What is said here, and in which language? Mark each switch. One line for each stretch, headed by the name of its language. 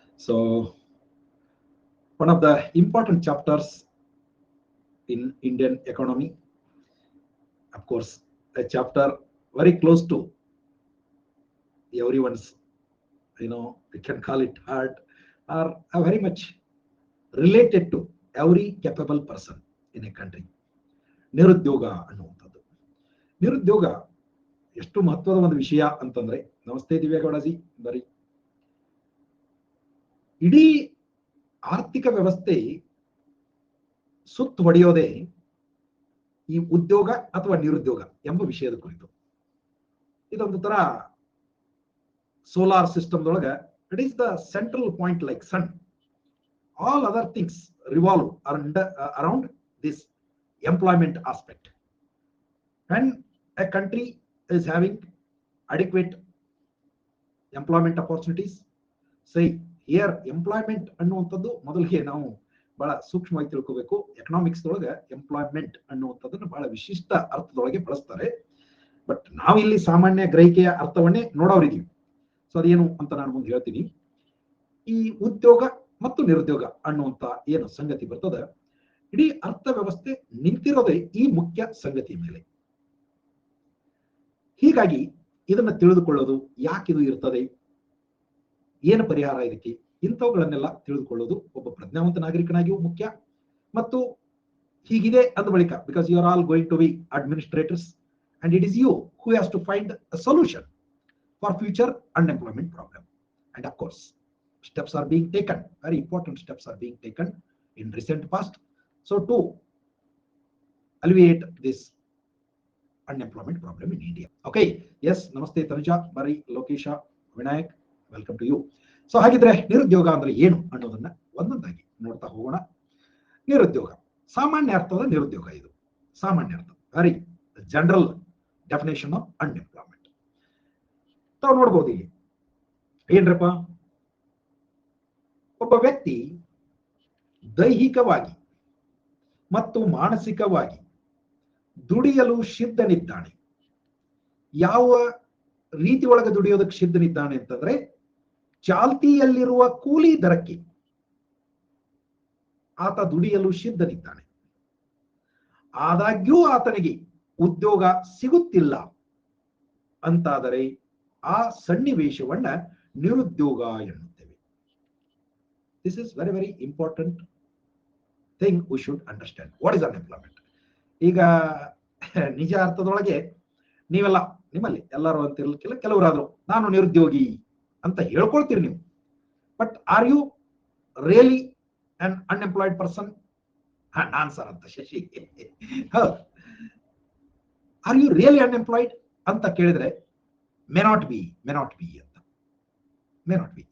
English: So one of the important chapters in Indian economy, of course, a chapter very close to everyone's, we can call it heart, or very much related to every capable person in a country.
Kannada: ನಿರುದ್ಯೋಗ ಅನ್ನುವಂಥದ್ದು. ನಿರುದ್ಯೋಗ ಎಷ್ಟು ಮಹತ್ವದ ಒಂದು ವಿಷಯ ಅಂತಂದ್ರೆ, ನಮಸ್ತೆ ದಿವ್ಯಾಗೌಡಜಿ, ಬರೀ ಇಡೀ ಆರ್ಥಿಕ ವ್ಯವಸ್ಥೆ ಸುತ್ತು ಹೊಡೆಯೋದೇ ಈ ಉದ್ಯೋಗ ಅಥವಾ ನಿರುದ್ಯೋಗ ಎಂಬ ವಿಷಯದ ಕುರಿತು. ಇದೊಂದು ತರ solar ಸಿಸ್ಟಮ್ದೊಳಗ
English: It is the central point like sun. All other things revolve around this employment aspect. When a country is having adequate employment opportunities, say here employment
Kannada: ಅನ್ನುವಂಥದ್ದು ಮೊದಲಿಗೆ ನಾವು ಬಹಳ ಸೂಕ್ಷ್ಮವಾಗಿ ತಿಳ್ಕೋಬೇಕು. ಎಕನಾಮಿಕ್ಸ್ ದೊಳಗೆ ಎಂಪ್ಲಾಯ್ಮೆಂಟ್ ಅನ್ನುವಂಥದ್ದನ್ನು ಬಹಳ ವಿಶಿಷ್ಟ ಅರ್ಥದೊಳಗೆ ಬಳಸ್ತಾರೆ. ಬಟ್ ನಾವಿಲ್ಲಿ ಸಾಮಾನ್ಯ ಗ್ರಹಿಕೆಯ ಅರ್ಥವನ್ನೇ ನೋಡೋರಿದ್ದೀವಿ. ಸೊ ಅದೇನು ಅಂತ ನಾನು ಮುಂದೆ ಹೇಳ್ತೀನಿ. ಈ ಉದ್ಯೋಗ ಮತ್ತು ನಿರುದ್ಯೋಗ ಅನ್ನುವಂಥ ಏನು ಸಂಗತಿ ಬರ್ತದೆ, ಇಡೀ ಅರ್ಥವ್ಯವಸ್ಥೆ ನಿಂತಿರೋದೇ ಈ ಮುಖ್ಯ ಸಂಗತಿ ಮೇಲೆ. ಹೀಗಾಗಿ ಇದನ್ನ ತಿಳಿದುಕೊಳ್ಳೋದು, ಯಾಕಿದು ಇರ್ತದೆ, ಏನು ಪರಿಹಾರ ಇದಕ್ಕೆ, ಇಂಥವುಗಳನ್ನೆಲ್ಲ ತಿಳಿದುಕೊಳ್ಳೋದು ಒಬ್ಬ ಪ್ರಜ್ಞಾವಂತ ನಾಗರಿಕನಾಗಿಯೂ ಮುಖ್ಯ. ಮತ್ತು ಹೀಗಿದೆ ಅಂದ ಬಳಿಕ,
English: Because you are all going to be administrators and it is you who has to find a solution for future unemployment problem. And of course steps are being taken, very important steps are being taken in recent past, so to alleviate this unemployment problem in India. Okay, yes, namaste Tanuja, Bari, Lokesha, Vinayak, welcome to you.
Kannada: So ಹಾಗಿದ್ರೆ ನಿರುದ್ಯೋಗ ಅಂದ್ರೆ ಏನು ಅನ್ನೋದನ್ನ ಒಂದೊಂದಾಗಿ ನೋಡ್ತಾ ಹೋಗೋಣ. ನಿರುದ್ಯೋಗ ಸಾಮಾನ್ಯ ಅರ್ಥದ ನಿರುದ್ಯೋಗ, ಇದು ಸಾಮಾನ್ಯ ಅರ್ಥ,
English: Very general definition of unemployment.
Kannada: ತಾವು ನೋಡ್ಬೋದು ಇಲ್ಲಿ ಏನ್ರಪ್ಪ, ಒಬ್ಬ ವ್ಯಕ್ತಿ ದೈಹಿಕವಾಗಿ ಮತ್ತು ಮಾನಸಿಕವಾಗಿ ದುಡಿಯಲು ಸಿದ್ಧನಿದ್ದಾನೆ. ಯಾವ ರೀತಿ ಒಳಗೆ ದುಡಿಯೋದಕ್ಕೆ ಸಿದ್ಧನಿದ್ದಾನೆ ಅಂತಂದ್ರೆ, ಚಾಲ್ತಿಯಲ್ಲಿರುವ ಕೂಲಿ ದರಕ್ಕೆ ಆತ ದುಡಿಯಲು ಸಿದ್ಧನಿದ್ದಾನೆ. ಆದಾಗ್ಯೂ ಆತನಿಗೆ ಉದ್ಯೋಗ ಸಿಗುತ್ತಿಲ್ಲ ಅಂತಾದರೆ ಆ ಸನ್ನಿವೇಶವನ್ನ ನಿರುದ್ಯೋಗ ಎನ್ನುತ್ತೇವೆ.
English: This is very very important thing we should understand. What is unemployment?
Kannada: ಈಗ ನಿಜ ಅರ್ಥದೊಳಗೆ ನೀವೆಲ್ಲ, ನಿಮ್ಮಲ್ಲಿ ಎಲ್ಲರೂ ಅಂತ ಇರಲಿಕ್ಕಿಲ್ಲ, ಕೆಲವರಾದ್ರು ನಾನು ನಿರುದ್ಯೋಗಿ ಅಂತ ಹೇಳ್ಕೊಳ್ತೀರಿ ನೀವು.
English: But are you really an unemployed person?
Kannada: Non sir ಅಂತ ಶಶಿ, ಹೌದು,
English: are you really unemployed
Kannada: ಅಂತ ಕೇಳಿದ್ರೆ
English: May not be ಅಂತ, may not be.